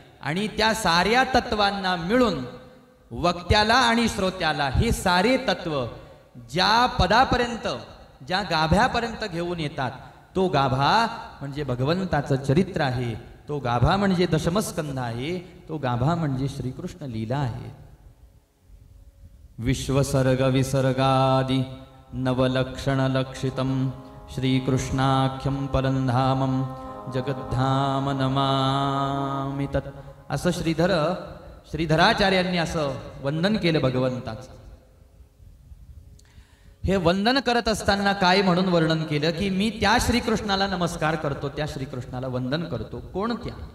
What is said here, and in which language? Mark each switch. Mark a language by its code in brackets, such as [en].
[mr] आणि त्या साऱ्या तत्वांना मिळून वक्त्याला आणि श्रोत्याला हे सारे तत्व ज्या पदापर्यंत, ज्या गाभ्यापर्यंत घेऊन येतात, तो गाभा म्हणजे भगवंताचं चरित्र आहे, तो गाभा म्हणजे दशमस्कंद आहे, तो गाभा म्हणजे श्रीकृष्ण लीला आहे. [sa] विश्वसर्ग विसर्गादि नवलक्षण लक्षितम श्रीकृष्णाख्यम परंधामम जगद्धाम नमामि तत्. [mr] असं श्रीधराचार्यांनी असं वंदन केलं भगवंताचं. हे वंदन करत असताना काय म्हणून वर्णन केलं की मी त्या श्रीकृष्णाला नमस्कार करतो, त्या श्रीकृष्णाला वंदन करतो. कोणत्या?